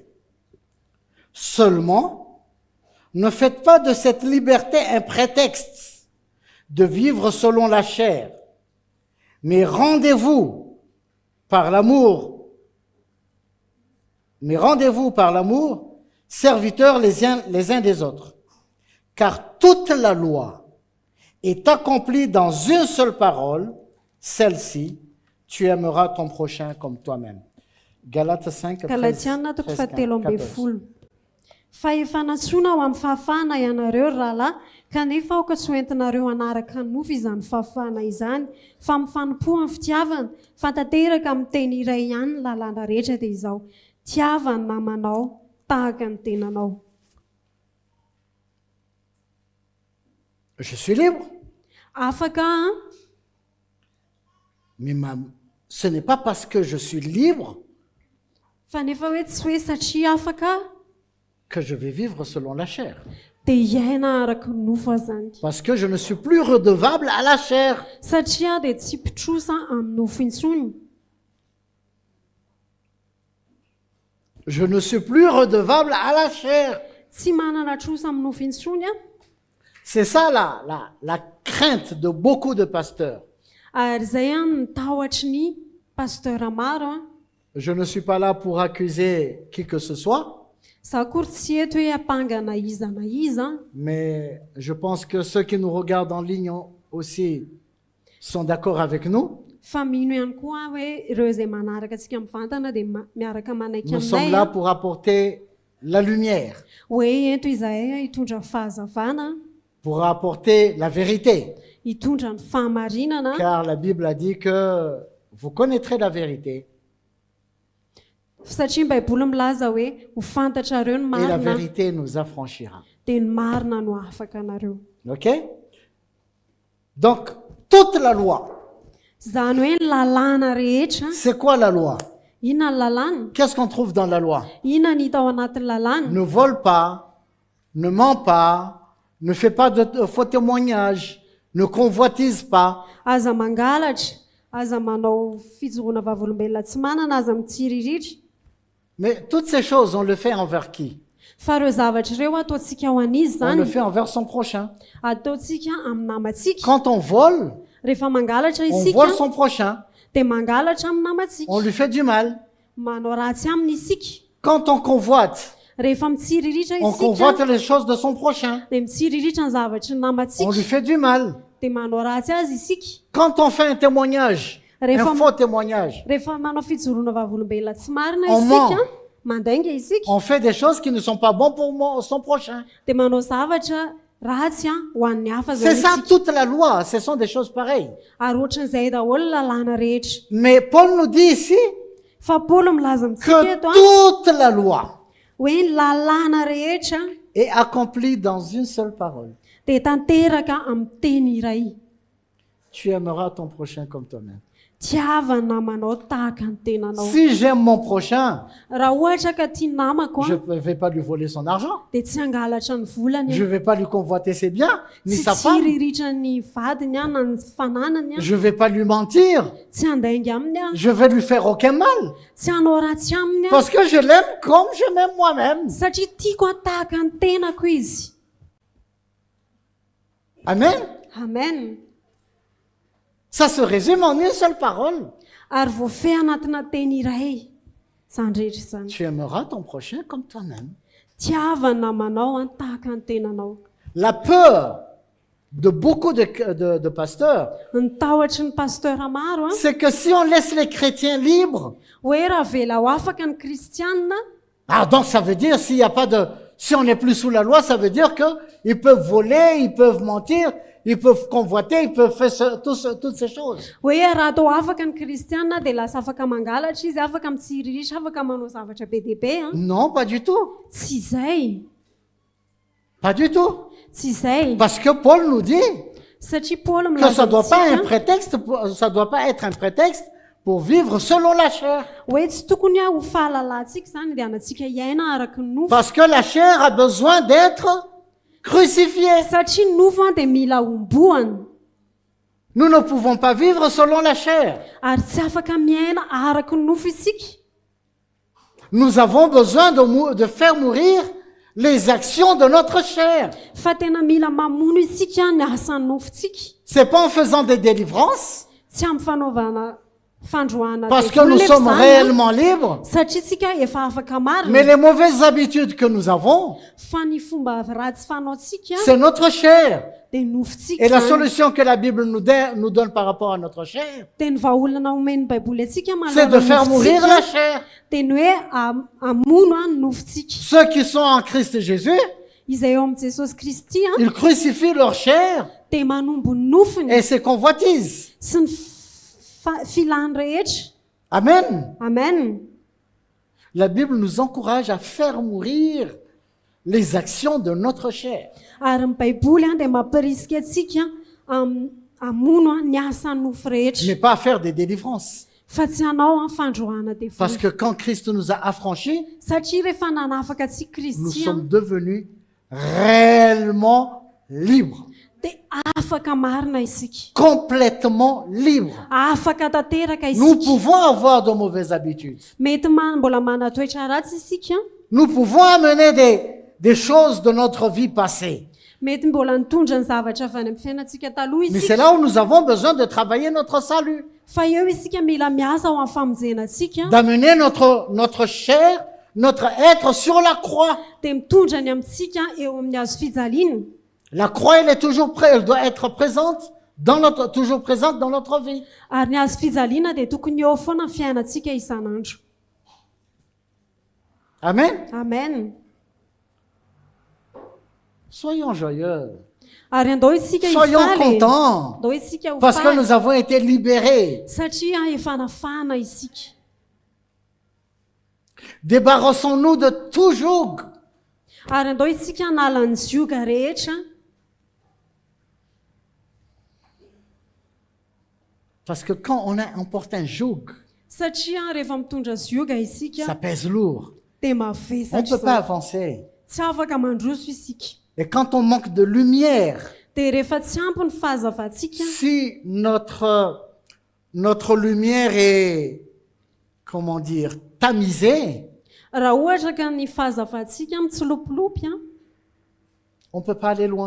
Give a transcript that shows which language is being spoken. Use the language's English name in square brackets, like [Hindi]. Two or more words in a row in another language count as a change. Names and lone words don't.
[French] Seulement, ne faites pas de cette liberté un prétexte de vivre selon la chair, mais rendez-vous par l'amour, serviteurs les uns des autres. Car toute la loi est accomplie dans une seule parole, celle-ci, tu aimeras ton prochain comme toi-même. Galates 5, 13, [Malagasy] galatiana toko 13, 7 fa efa natsoina ho amin'ny fahafahana ianareo rahalahy kanefa aoka tsy hoentinareo hanaraka nofo izany fahafahana izany fa mifanompoa amin'ny fitiavana fantanteraka amin'ny teny iray ihany ny lalàna rehetra dia izao tiavany namanao tahaka ny tenanao. [French] Je suis libre, [Malagasy] afaka [French] mais ce n'est pas parce que je suis libre [Malagasy] fa nefa hoe tsy hoe satria afaka [French] que je vais vivre selon la chair. [Malagasy] dia iaina araka nofo zany [French] Parce que je ne suis plus redevable à la chair. [Malagasy] satria dia tsy mpitrosa amin'ny nofo intsony [French] Je ne suis plus redevable à la chair. [Malagasy] tsy manana trosa amin'ny nofo intsony a [French] C'est ça la crainte de beaucoup de pasteurs. [Malagasy] ary zay a mitahoatry ny pasteur maro a [French] Je ne suis pas là pour accuser qui que ce soit, [Malagasy] za kory tsy eto hoe apangana iza na iza [French] mais je pense que ceux qui nous regardent en ligne aussi sont d'accord avec nous. [Malagasy] fa mino ihany koa hoe ireo izay manaraka antsika mivantana dia miaraka manaiky [French] Nous sommes [Malagasy] aminay [French] là pour apporter la lumière, [Malagasy] hoe ento izahay hitondra fahazavana [French] pour apporter la vérité. [Malagasy] hitondra ny fahamarinana [French] Car la Bible a dit que vous connaîtrez la vérité [Malagasy] satria ny baiboly milaza hoe ho fantatrareo ny [French] et la [Malagasy] marina [French] vérité nous affranchira. [Malagasy] dia ny marina no afaka anareo [French] OK? Donc, toute la loi. [Malagasy] zany hoe ny lalàna rehetra [French] C'est quoi la loi? [Malagasy] inona ny lalàna [French] Qu'est-ce qu'on trouve dans la loi? [Malagasy] inona ny hita ao anatin'ny lalàna [French] Ne vole pas, ne ment pas, ne fais pas de faux témoignages, ne convoitise pas. [Malagasy] aza mangalatra aza manao fijoroana vavolombelona tsy manana aza mitsiriritra [French] Mais toutes ces choses, on le fait envers qui? [Malagasy] fa ireo zavatra ireo ataontsika ho an'izy [French] On le [Malagasy] zany [French] fait envers son prochain. [Malagasy] ataontsika amin'ny namantsika [French] Quand on vole, [Malagasy] rehefa mangalatra [French] on [Malagasy] isika [French] vole son prochain. [Malagasy] dia mangalatra amin'ny namantsika [French] On lui fait du mal. [Malagasy] manao ratsy aminy isika [French] Quand on convoite, [Malagasy] rehefa mitsiriritra [French] on [Malagasy] isika [French] convoite les choses de son prochain. [Malagasy] dia mitsiriritra ny zavatry ny [French] On [Malagasy] namantsika [French] lui fait du mal. [Malagasy] dia manao ratsy azy isika [French] Quand on fait un témoignage, un faux témoignage, [Malagasy] rehefa manao fijoroana vavolombelona tsy marina [French] On [Malagasy] isika [French] ment. [Malagasy] mandainga isika [French] on fait des choses qui ne sont pas bonnes pour son prochain. [Malagasy] dia manao zavatra ratsy ho an'ny hafa [French] C'est [Malagasy] zany [French] ça [Malagasy] isika [French] toute la loi. Ce sont des choses pareilles. [Malagasy] ary ohatran'izay daholo lalàna rehetra [French] Mais Paul nous dit ici, [Malagasy] fa Paoly milaza amintsika [French] que [Malagasy] eto [French] toute la loi [Malagasy] hoe ny lalàna rehetra [French] est accomplie dans une seule parole. [Malagasy] dia tanteraka amin'ny teny iray. [French] Tu aimeras ton prochain comme toi-même. [Malagasy] Tiava ny namanao tahaka ny tenanao. [French] Si j'aime mon prochain, [Malagasy] Raha ohatra ka tia namako [French] je ne vais pas lui voler son argent. [Malagasy] dia tsy hangalatra ny volany [French] Je ne vais pas lui convoiter ses biens, ni [Malagasy] tsy [French] sa femme. [Malagasy] riritra ny vadiny na ny fananany [French] Je ne vais pas lui mentir. [Malagasy] tsy handainga aminy [French] Je vais lui faire aucun mal. [Malagasy] tsy hanao ratsy aminy [French] Parce que je l'aime comme je m'aime moi-même. [Malagasy] satria tiako tahaka ny tenako izy. [French] Amen. [Malagasy] Amen. [French] Ça se résume en une seule parole. [Malagasy] Ary voafehy anatina teny iray izany rehetra izany. [French] Tu aimeras ton prochain comme toi-même. [Malagasy] Tiava ny namanao tahaka ny tenanao. [French] La peur de beaucoup de pasteurs, [Malagasy] Ny tahotra ny pasteura maro [French] c'est que si on laisse les chrétiens libres, [Malagasy] hoe raha vela ho afaka ny kristianina, [French] donc ça veut dire s'il y a pas de, si on n'est plus sous la loi, ça veut dire que ils peuvent voler, ils peuvent mentir, ils peuvent convoiter, ils peuvent faire toutes ces choses. [Malagasy] hoe raha atao afaka ny kristianina dia lasa afaka mangalatra izy, afaka mitsiririsy, afaka manao zavatra be dia be. [French] Non, pas du tout. [Malagasy] Tsy izay. [French] Pas du tout. [Malagasy] Tsy izay. [French] Parce que Paul nous dit [Malagasy] Satria Paoly [French] que ça [Malagasy] milaza [French] doit pas un [Malagasy] amintsika [French] prétexte, ça doit pas être un prétexte pour vivre selon la chair. [Malagasy] hoe tsy tokony ho fahalalantsika izany dia anantsika iaina araka ny nofo. [French] Parce que la chair a besoin d'être crucifiée. [Malagasy] Satria ny nofo dia mila ombohana. [French] Nous ne pouvons pas vivre selon la chair. [Malagasy] Ary tsy afaka miaina araka ny nofo isika. [French] Nous avons besoin de faire mourir les actions de notre chair. [Malagasy] Fa tena mila mamono isika ny asan'ny nofontsika. [French] C'est pas en faisant des délivrances, [Malagasy] Tsy amin'ny fanaovana fandroana [French] parce que nous sommes réellement libres, [Malagasy] satria tsika efa afaka [French] mais [Malagasy] marina. [French] les mauvaises habitudes que nous avons, [Malagasy] Fa ny fomba ratsy fanaontsika [French] c'est notre chair. [Malagasy] dia nofontsika [French] Et la [Malagasy] izany. [French] solution que la Bible nous donne par rapport à notre chair, [Malagasy] Dia ny vahaolana omen'ny baiboly atsika [French] c'est de faire mourir la [Malagasy] nofontsika [French] chair. [Malagasy] dia ny hoe amono ny nofontsika. [French] Ceux qui sont en Christ Jésus, [Malagasy] Izay eo amin'i Jesosy Kristy [French] ils crucifient leur chair [Malagasy] dia manombo ny nofony [French] et ses convoitises. [Malagasy] sy ny filany rehetra. [French] Amen. [Malagasy] Amen. [French] La Bible nous encourage à faire mourir les actions de notre chair. [Malagasy] Ary ny baiboly dia mampirisika atsika hamono ny asan'ny nofo rehetra. [French] Mais pas à faire des délivrances. [Malagasy] Fa tsy hanao fandroana devoly. [French] Parce que quand Christ nous a affranchis, [Malagasy] Satria rehefa nanafaka antsika [French] nous [Malagasy] Kristy [French] sommes devenus réellement libres. [Malagasy] dia afaka marina isika. [French] Complètement libres. [Malagasy] Afaka tanteraka [French] Nous [Malagasy] isika. [French] pouvons avoir de mauvaises habitudes. [Malagasy] Mety mbola manatoetra ratsy isika. [French] Nous pouvons amener des choses de notre vie passée. [Malagasy] Mety mbola nitondra ny zavatra avy any amin'ny fiainantsika taloha [French] Mais [Malagasy] isika. [French] c'est là où nous avons besoin de travailler notre salut. [Malagasy] Fa eo isika mila miasa ho amin'ny famonjenantsika [French] D'amener notre chair, notre être sur la croix. [Malagasy] dia mitondra ny amintsika eo amin'ny hazo fijaliana. [French] La croix, elle est toujours prête, elle doit être présente toujours présente dans notre vie. [Malagasy] Ary ny hazo fijaliana dia tokony eo foana ny fiainantsika isan'andro. [French] Amen. [Malagasy] Amen. [French] Soyons joyeux. [Malagasy] Ary andao isika [French] Soyons [Malagasy] hifaly. [French] contents. [Malagasy] Andao isika ho [French] Parce que [Malagasy] faly. [French] nous avons été libérés. [Malagasy] Satria efa nafana isika. [French] Débarrassons-nous de tout joug. [Malagasy] Ary andao isika hanala ny zioga rehetra. [French] Parce que quand on porte un joug, [Malagasy] Satria rehefa mitondra zioga [French] ça [Malagasy] isika [French] pèse lourd. [Malagasy] dia [French] On ne [Malagasy] mavesatra [French] peut pas [Malagasy] izany. [French] avancer. [Malagasy] Tsy afaka mandroso isika. [French] Et quand on manque de lumière, [Malagasy] Dia rehefa tsy ampy ny fahazavantsika, [French] si notre lumière est, comment dire, tamisée, [Malagasy] raha ohatra ka ny fahazavantsika mitsilopilopy [French] on ne peut pas aller loin.